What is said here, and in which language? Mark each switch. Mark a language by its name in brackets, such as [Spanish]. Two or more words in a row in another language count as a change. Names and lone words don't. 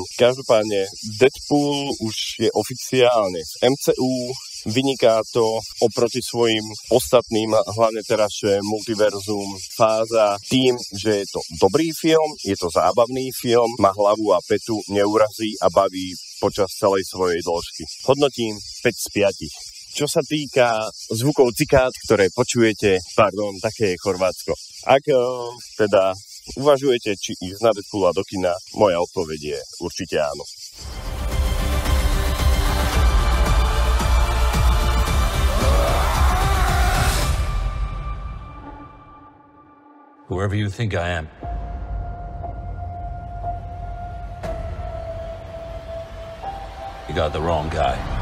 [Slovak] Každopádne Deadpool už je oficiálne z MCU, vyniká to oproti svojim ostatným, hlavne teraz, že multiverzum fáza tým, že je to dobrý film, je to zábavný film, má hlavu a petu, neurazí a baví počas celej svojej dĺžky. Hodnotím 5 z 5. Čo sa týka zvukov cikád, ktoré počujete, také je Chorvátsko. Ak teda uvažujete, či ísť na Deadpoola do kina, moja odpoveď je určite áno. [English] Whoever you think I am, you got the wrong guy.